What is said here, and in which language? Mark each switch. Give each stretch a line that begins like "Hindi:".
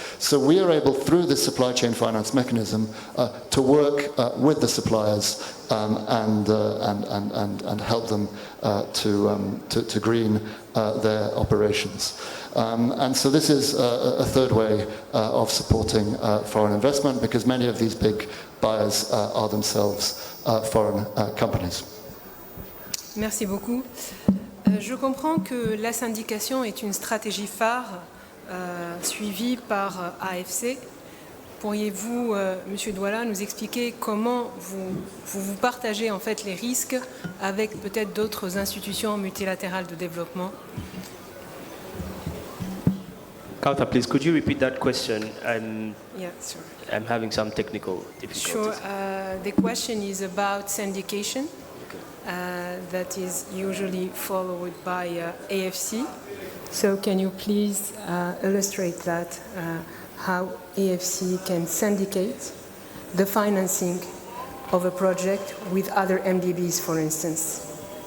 English: So we are able, through this supply chain finance mechanism, to work with the suppliers and help them to green their operations. And so this is a third way of supporting foreign investment, because many of these big buyers are themselves foreign companies.
French: Merci beaucoup. Je comprends que la syndication est une stratégie phare suivie par AFC. Pourriez-vous, Monsieur Ndawula, nous expliquer comment vous partagez en fait les risques avec peut-être d'autres institutions multilatérales de développement?
English: Kaouthar, please, could you repeat that question? Yeah, sure. I'm having some technical difficulties. Sure. The question is about syndication. That is usually followed by AFC. So can you please illustrate that, how AFC can syndicate the financing of a project with other MDBs, for instance?